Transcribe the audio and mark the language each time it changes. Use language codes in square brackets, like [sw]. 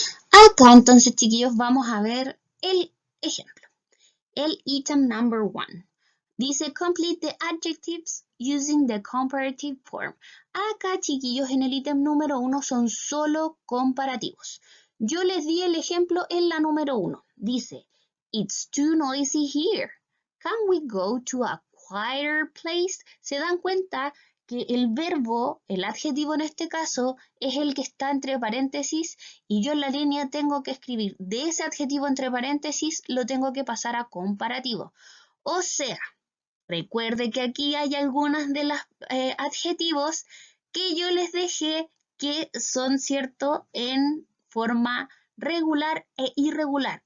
[es] Acá entonces, chiquillos, vamos a ver el ejemplo. [en] El item number 1. [es] Dice [en] complete the adjectives using the comparative form. [es] Acá, chiquillos, en el ítem número 1 son solo comparativos. Yo les di el ejemplo en la número 1. Dice, [en] it's too noisy here. Can we go to a quieter place? [es] ¿Se dan cuenta que el verbo, el adjetivo en este caso, es el que está entre paréntesis y yo en la línea tengo que escribir de ese adjetivo entre paréntesis, lo tengo que pasar a comparativo? O sea, recuerde que aquí hay algunas de los adjetivos que yo les dejé que son, ¿cierto?, en forma regular e irregular.